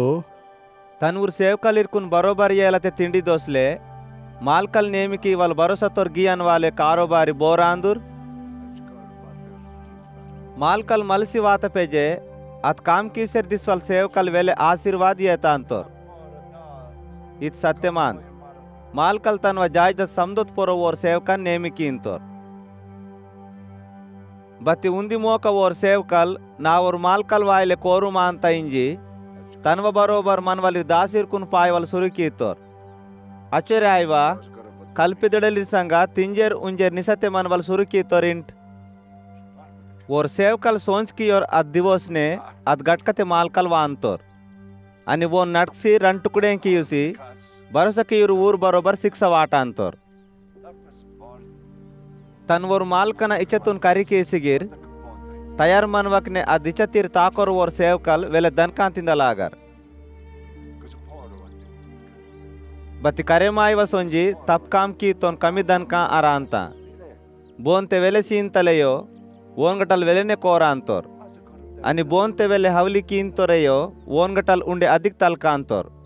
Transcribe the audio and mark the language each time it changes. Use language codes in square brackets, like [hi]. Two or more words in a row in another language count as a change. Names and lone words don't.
[gon] तनूर सेवकलिरकुन बरोबर येलते तिंडी दोसले मालकल नेमिकी वल भरोसा तोर गियन वाले कारोबारी बोरांदुर मालकल मलसी वात पेजे अत काम कीसर दिसवल सेवकल वेले आशीर्वाद ये तांतोर इत सत्यमान मालकल तनव जायद समदुत पोरो ओर सेवकन नेमिकींतोर बत्ती उंदी मोक ओर सेवकल ना ओर मालकल वायले कोरु मानता इंजी तनव बरोबर मनवली दासिरकुन पायवल सुरुकीतोर अचरे आयवा कल्पिदडलिर संग तिंजेर उंजेर निसते मनवल सुरुकीतोर इंट ओर सेवकल सोंचकी और अद दिवोसने अद गटकते मालकल वांतोर अनि वो नटसी रंटुकुडें कीयुसी भरोसा कीयुर ऊर बरोबर शिक्षा वाटांतोर तनवोर मालकन इचतुन करी केसिगिर तयार मनवकने अदिचतिर ताकोर ओर सेवकल वेले दनकांतिंदलागर बति करेमायव सोंजी तपकाम की तोन कमी दनका अरांता बोनते वेले सींतलेयो ओनगटल वेलेने कोरांतोर अनि बोनते वेले हवली कींतोरेयो ओनगटल उंडे अधिक तलकांतोर